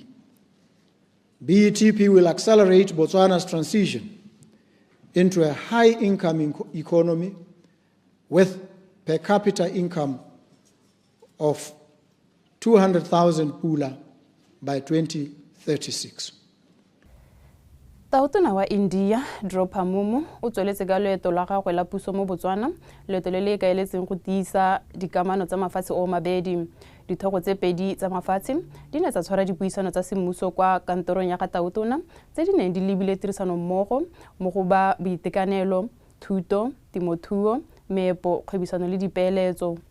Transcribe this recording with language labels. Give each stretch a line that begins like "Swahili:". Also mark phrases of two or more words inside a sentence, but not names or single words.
English: BETP will accelerate Botswana's transition into a high-income economy with per capita income of 200,000 pula by 2036.
Tswana: Tautona wa India, Droupadi, o tsweletse ka leeto la gagwe la puso mo Botswana, leeto le le ikaeletseng go tiisa dikamano tsa mafatshe o mabedi. Dithogo tse pedi tsa mafatshe di ne tsa tshwara dipuisano tsa semmuso kwa kantorong ya ga tautona tse di neng di lebile tirisano mmogo mo go ba boitekanelo, thuto, temothuo, meepo, kgwebisano le dipeeletso.